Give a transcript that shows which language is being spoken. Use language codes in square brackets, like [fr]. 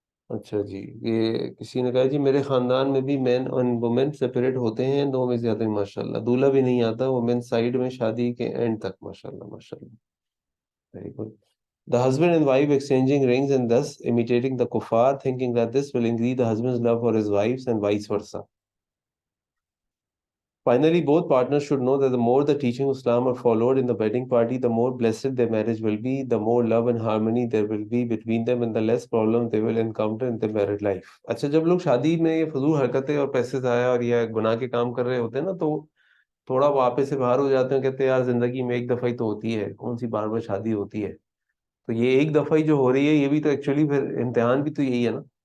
[ur] اچھا جی، یہ کسی نے کہا جی میرے خاندان میں بھی مین اور وومین سپریٹ ہوتے ہیں، دو میں زیادہ، ماشاء اللہ دولہا بھی نہیں آتا، وومین سائڈ میں شادی کے اینڈ تک، ماشاء اللہ ماشاء اللہ، very good. [en] The husband and wife exchanging rings and thus imitating the kuffar, thinking that this will increase the husband's love for his wives and vice versa. Finally, both partners should know that the more the teaching of Islam are followed in the wedding party, the more blessed their marriage will be, the more love and harmony there will be between them, and the less problem they will encounter in their married life. [ur] اچھا، جب لوگ شادی میں یہ فضول حرکتیں اور پیسے ضائع اور یہ گناہ کے کام کر رہے ہوتے ہیں نا، تو تھوڑا وہ آپے سے باہر ہو جاتے ہیں، کہتے ہیں یار زندگی میں ایک دفعہ ہی تو ہوتی ہے، کون سی بار بار شادی ہوتی ہے، تو یہ ایک دفعہ ہی جو ہو رہی ہے یہ بھی تو ایکچولی پھر امتحان بھی تو یہی ہے نا،